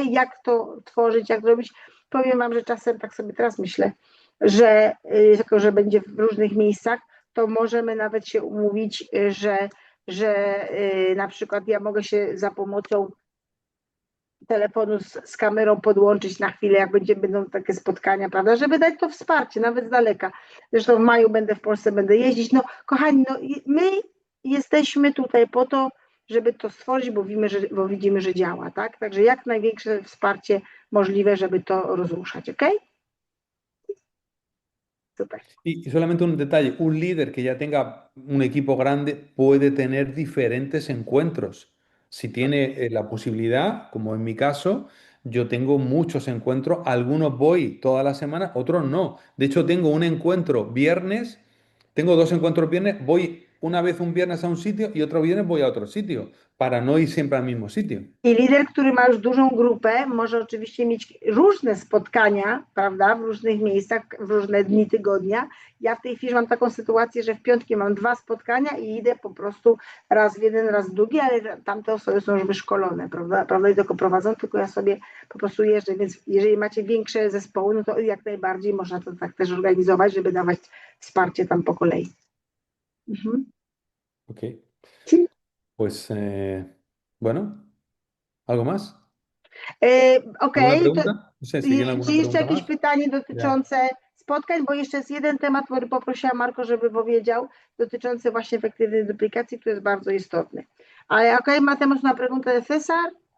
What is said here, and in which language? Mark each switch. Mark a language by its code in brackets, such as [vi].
[pl] Jak to tworzyć, jak robić? Powiem Wam, że czasem tak sobie teraz myślę, że tylko, że będzie w różnych miejscach, to możemy nawet się umówić, że na przykład ja mogę się za pomocą telefonu z kamerą podłączyć na chwilę, jak będą takie spotkania, prawda, żeby dać to wsparcie, nawet z daleka. Zresztą w maju będę w Polsce, będę jeździć. No kochani, no, my jesteśmy tutaj po to, żeby to stworzyć, bo widzimy, że działa, tak? Także jak największe wsparcie możliwe, żeby to rozruszać, ok? Super. [es] Y solamente un detalle, un líder que ya tenga un equipo grande puede tener diferentes encuentros. Si tiene la posibilidad, como en mi caso, yo tengo muchos encuentros, algunos voy toda la semana, otros no. De hecho, tengo un encuentro viernes, tengo 2 encuentros viernes, voy una vez un viernes a un sitio y otro viernes voy a otro sitio, para no ir siempre al mismo sitio. [pl] I lider, który ma już dużą grupę, może oczywiście mieć różne spotkania, prawda, w różnych miejscach, w różne dni tygodnia. Ja w tej chwili mam taką sytuację, że w piątki mam 2 spotkania i idę po prostu raz w jeden, raz w drugi, ale tamte osoby są już wyszkolone, prawda, i tylko prowadzą, tylko ja sobie po prostu jeżdżę, więc jeżeli macie większe zespoły, no to jak najbardziej można to tak też organizować, żeby dawać wsparcie tam po kolei. Mhm. Ok. [es] Sí. Pues, bueno, ¿algo más? [pl] Okej, [es] ¿Alguna pregunta? No sé si tiene alguna [pl] czy jeszcze [es] pregunta [pl] jakieś [es] más. [pl] pytanie dotyczące spotkań, bo jeszcze jest jeden temat, który poprosiłam Marko, żeby powiedział, dotyczący właśnie efektywnej duplikacji, który jest bardzo istotny. Ale okej, [es] matemos una pregunta de César.